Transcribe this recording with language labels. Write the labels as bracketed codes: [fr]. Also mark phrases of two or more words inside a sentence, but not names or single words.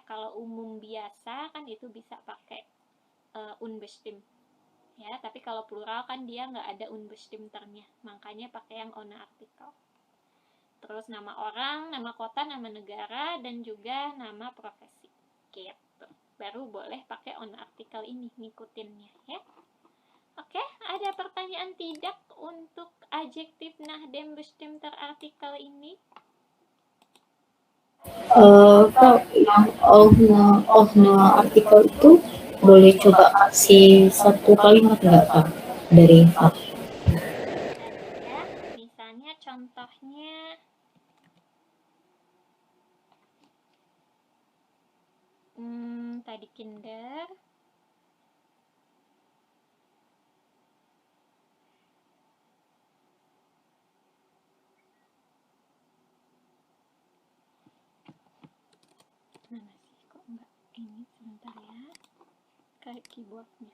[id] Kalau umum biasa kan itu bisa pakai unbestimmt ya, tapi kalau plural kan dia nggak ada unbestimmternya, makanya pakai yang ohne artikel. Terus nama orang, nama kota, nama negara, dan juga nama profesi gitu, baru boleh pakai [de] ohne artikel [id] ini, ngikutinnya ya. Oke, ada pertanyaan tidak untuk adjektif [de] nach dem bestimmter artikel [id] ini? Kak, yang ohne artikel itu boleh coba kasih satu kalimat nggak Kak dari Kak? Ya, misalnya contohnya tadi Kinder, mana sih kok enggak ini, sebentar ya, kayak keyboardnya.